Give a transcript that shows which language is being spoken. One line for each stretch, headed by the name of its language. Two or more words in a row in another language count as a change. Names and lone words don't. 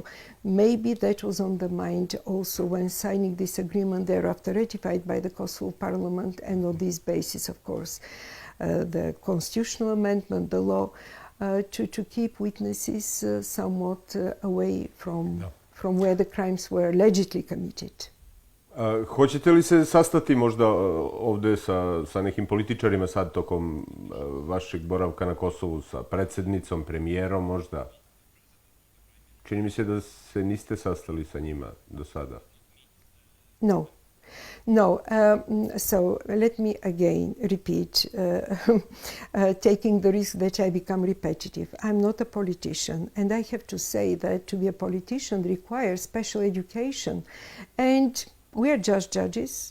English: Maybe that was on the mind also when signing this agreement, thereafter ratified by the Kosovo Parliament, and on this basis, of course, the constitutional amendment, the law, to keep witnesses somewhat away from where the crimes were allegedly committed.
Serbian: Hoćete li se sastati možda ovde sa nekim političarima sad tokom vašeg boravka na Kosovu, sa predsednicom, premijerom možda? Čini mi se da se niste sastali sa njima do sada.
English: No. So let me again repeat, taking the risk that I become repetitive. I'm not a politician, and I have to say that to be a politician requires special education, and we are just judges.